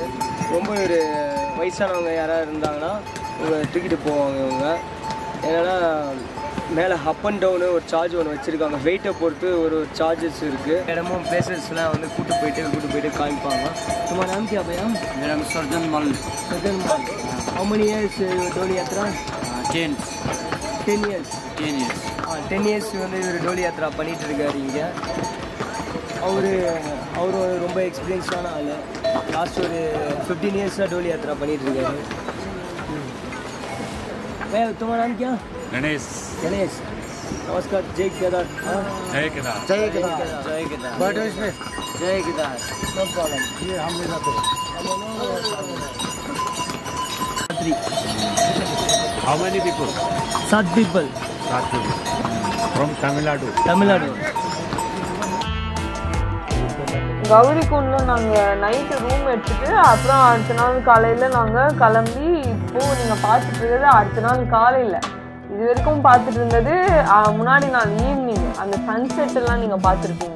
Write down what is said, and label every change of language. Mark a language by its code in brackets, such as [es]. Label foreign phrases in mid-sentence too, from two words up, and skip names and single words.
[ta] ரொம்ப ஒரு வயசானவங்க யாராவது இருந்தாங்கன்னா இவங்க தூக்கிட்டு போவாங்க. இவங்க என்னென்னா மேலே [en] up and down [ta] ஒரு சார்ஜ் ஒன்று வச்சுருக்காங்க. வெயிட்டை பொறுத்து ஒரு சார்ஜஸ் இருக்குது. இடமும் பிளேசஸ்லாம் வந்து கூட்டு போயிட்டு காமிப்பாங்க. [hi] तुम्हारा नाम क्या भैया? मेरा नाम सर्जन मल. [en] Sarjan Mal. How many years [hi] डोली यात्रा? [en] 10 years. 10 years. [ta] 10 years வந்து இவர் [hi] डोली यात्रा [ta] பண்ணிகிட்டு இருக்காரு இங்கே. அவர் ரொம்ப எக்ஸ்பீரியன்ஸான ஆள். லாஸ்ட் ஒரு 15 years [hi] डोली यात्रा [ta] பண்ணிகிட்டு இருக்காரு. [hi] भैया तुम्हारा नाम क्या? गणेश. नमस्कार. जय केदार. जय केदार. जय केदार. बैठो इसमें. जय केदार. [en] no problem. [hi] ये हम ले जाते हैं. [en] How many people? 7 people. 7 people. From Tamil Nadu. [ta] கௌரிகுண்டில் நாங்கள் நைட்டு ரூம் எடுத்துட்டு அப்புறம் அடுத்த நாள் காலையில் நாங்கள் கிளம்பி இப்போது நீங்கள் பார்த்துட்டு இருக்கிறது அடுத்த நாள் காலையில். இது வரைக்கும் பார்த்துட்டு இருந்தது முன்னாடி நாள் ஈவினிங் அந்த சன்செட்டெல்லாம் நீங்கள் பார்த்துருப்பீங்க.